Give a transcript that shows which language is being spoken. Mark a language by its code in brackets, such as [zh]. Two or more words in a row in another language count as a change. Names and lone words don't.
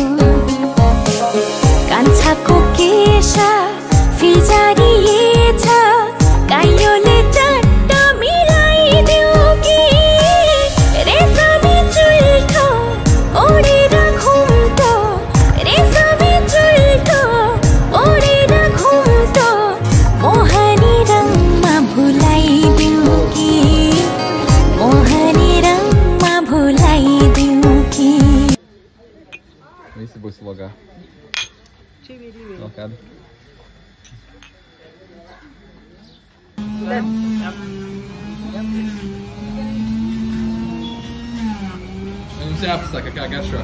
[ne] कान्छाको केश फिजारिएछ काइयोले चट्ट मिलाइदेऊ कि रेशमी चुल्ठो ओढेर घुम्टो रेशमी चुल्ठो ओढेर घुम्टो मोहनी रङमा भुलाइदेऊ कि मोहनी रङमा भुलाइदेऊ कि [lv] Isso būs logā. Lokādi. Jums jāpasaka, kā garšo.